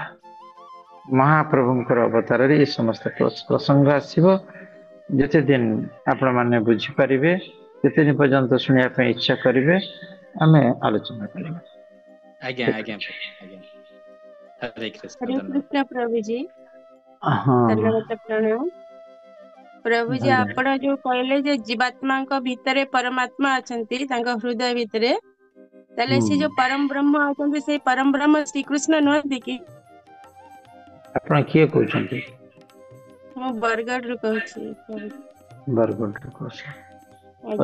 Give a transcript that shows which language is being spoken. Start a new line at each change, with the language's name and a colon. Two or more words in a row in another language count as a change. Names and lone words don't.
Odia: ମହାପ୍ରଭୁଙ୍କର ଅବତାରରେ ଏ ସମସ୍ତ ପ୍ରସଙ୍ଗ ଆସିବ। ଯେତେ ଦିନ ଆପଣ ମାନେ ବୁଝିପାରିବେ, ଯେତେ ଦିନ ପର୍ଯ୍ୟନ୍ତ ଶୁଣିବା ପାଇଁ ଇଚ୍ଛା କରିବେ, ଆମେ ଆଲୋଚନା କରିବା। ଆଜ୍ଞା ଠିକ ଆଜ୍ଞା ଅଛି। ଆଜ୍ଞା। ହରେ କୃଷ୍ଣ, हरे ଧନ୍ୟବାଦ। कृष्ण प्रभु जी। ହଁ धन्यवाद प्रणाम। प्रभु जी ଧନ୍ୟବାଦ। ଆପଣ ଯୋଉ କହିଲେ ଯେ ଜୀବାତ୍ମାଙ୍କ ଭିତରେ ପରମାତ୍ମା ଅଛନ୍ତି ତାଙ୍କ ହୃଦୟ ଭିତରେ, ତାହେଲେ ହୁଁ ସେ ଯୋଉ ପରମ ବ୍ରହ୍ମ ଅଛନ୍ତି ସେଇ ପରମ ବ୍ରହ୍ମ ଶ୍ରୀକୃଷ୍ଣ ନୁହନ୍ତି କି? ଆପଣ କିଏ କହୁଛନ୍ତି? ମୁଁ ବରଗଡ଼ରୁ କହୁଛି ପ୍ରଭୁ। ବରଗଡ଼ରୁ କହୁଛି। ଓ